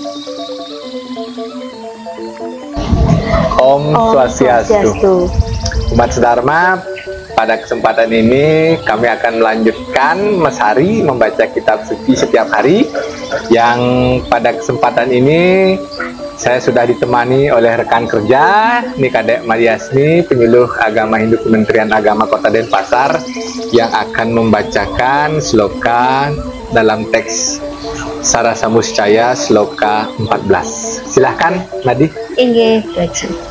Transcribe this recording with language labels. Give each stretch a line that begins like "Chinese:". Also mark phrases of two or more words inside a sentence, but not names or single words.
Balinese: Om Swastiastu.
Indonesian: Umat Dharma, pada kesempatan ini kami akan melanjutkan Mas Hari membaca kitab suci setiap hari. Yang pada kesempatan ini saya sudah ditemani oleh rekan kerja Nikadek Mariasmi, penyuluh agama Hindu Kementerian Agama Kota Denpasar, yang akan membacakan sloka dalam teks Sarasamuscaya sloka 14. Silahkan Nadi. Inggih, baca.